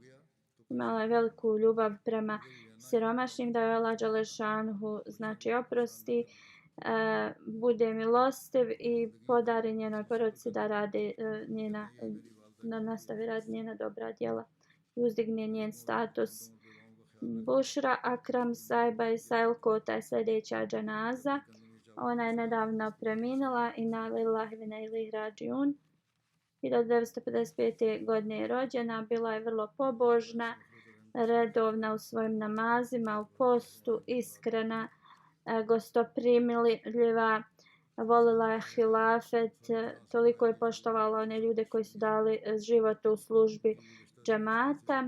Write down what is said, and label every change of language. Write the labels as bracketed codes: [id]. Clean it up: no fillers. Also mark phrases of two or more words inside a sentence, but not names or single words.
[bs] Imala je veliku ljubav prema siromašnim, da je Allah dželešanuhu, znači, oprosti, bude milostiv i podari njenoj porodici da radi da nastavi raditi njena dobra djela i uzdigne njen status. Bušra Akram Saiba i Sailkota je sljedeća dženaza. Ona je nedavno preminula i [ar] نا لله و إنا إليه راجعون. [bs] 1955. godine je rođena. Bila je vrlo pobožna, redovna u svojim namazima, u postu, iskrena, gostoprimljiva, volila je hilafet, toliko je poštovala one ljude koji su dali život u službi džemata.